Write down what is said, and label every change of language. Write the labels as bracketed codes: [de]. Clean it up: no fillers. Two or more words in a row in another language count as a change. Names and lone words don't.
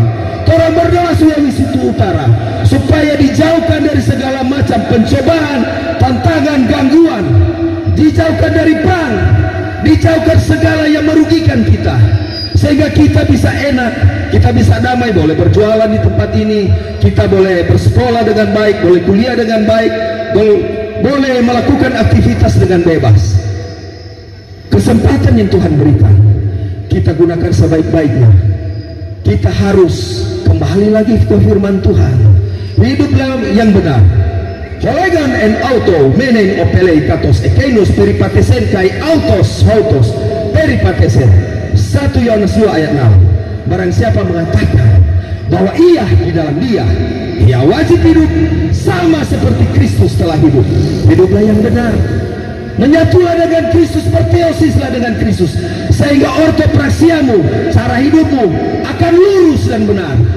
[id] Orang berdoa Sulawesi Utara supaya dijauhkan dari segala macam pencobaan, tantangan, gangguan, dijauhkan dari perang, dijauhkan segala yang merugikan kita, sehingga kita bisa enak, kita bisa damai, boleh berjualan di tempat ini, kita boleh bersekolah dengan baik, boleh kuliah dengan baik, boleh melakukan aktivitas dengan bebas. Kesempatan yang Tuhan berikan, kita gunakan sebaik-baiknya. Kita harus kembali lagi ke firman Tuhan, hidup yang benar. [el] ὁ λέγων ἐν αὐτῷ μένειν ὀφείλει καθὼς ἐκεῖνος περιεπάτησεν καὶ αὐτὸς περιπατεῖν. [id] 1 Yohanes 2 ayat 6. Barang siapa mengatakan bahwa ia di dalam dia, ia wajib hidup sama seperti Kristus telah hidup. Hiduplah yang benar, menyatulah dengan Kristus, perteosislah dengan Kristus, sehingga ortopraksiamu, cara hidupmu akan lurus dan benar.